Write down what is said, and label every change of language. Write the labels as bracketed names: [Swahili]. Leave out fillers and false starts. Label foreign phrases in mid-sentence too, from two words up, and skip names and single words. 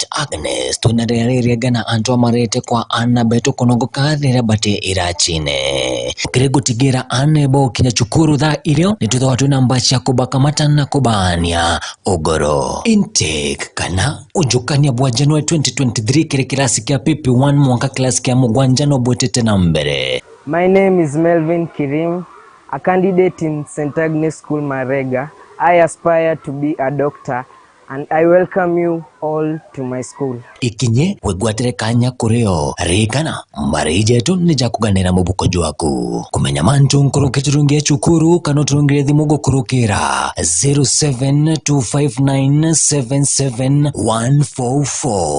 [Meru] Agnes tunarereria gana antoa marete kwa ana beto konongo kadhira bate irachine. Kire gutigira ane bo kinya chukuru dha ilio nituza watu na mbachi ya kubaka matana kubania ogoro. Intake kana ujukani abwa January 2023 kire kilasi kia pipi 1 mwaka kilasi kia mugwanjano bwetete na mbere. [English] My name is Melvin Kirim, a candidate in St. Agnes School Marega. I aspire to be a doctor and I welcome you all to my school. [Meru] Ikinye wegwatere kanya kureo rikana marije tu nija kuganira mubuko jwaku kumenya mantu nkurukiturungia chukuru kano turungire thimugo kurukira 0725977144.